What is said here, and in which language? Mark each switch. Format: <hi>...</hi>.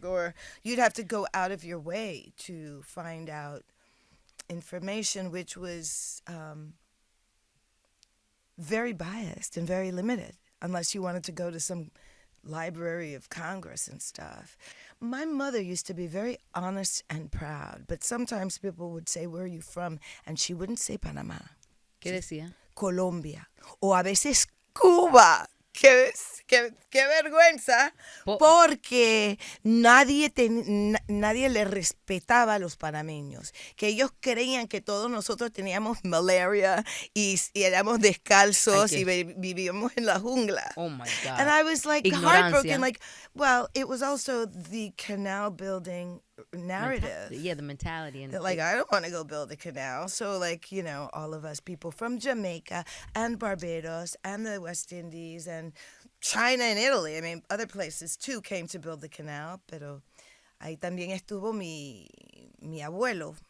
<en>Or you'd have to go out of your way to find out information which was very biased and very limited, unless you wanted to go to some Library of Congress and stuff. My mother used to be very honest and proud, but sometimes people would say, "Where are you from?" And she wouldn't say Panama.</en> <es>¿Qué decía? Colombia o a veces Cuba. Qué vergüenza, porque nadie le respetaba a los panameños, que ellos creían que todos nosotros teníamos malaria y éramos descalzos y vivíamos en la jungla.</es> <en>Oh my God. And I was like heartbroken, like, well, it was also the canal building narrative. The mentality. And like, I don't want to go build a canal. So, like, you know, all of us people from Jamaica and Barbados and the West Indies and China and Italy, I mean, other places too came to build the canal,</en> <es>pero ahí también estuvo mi abuelo.</es>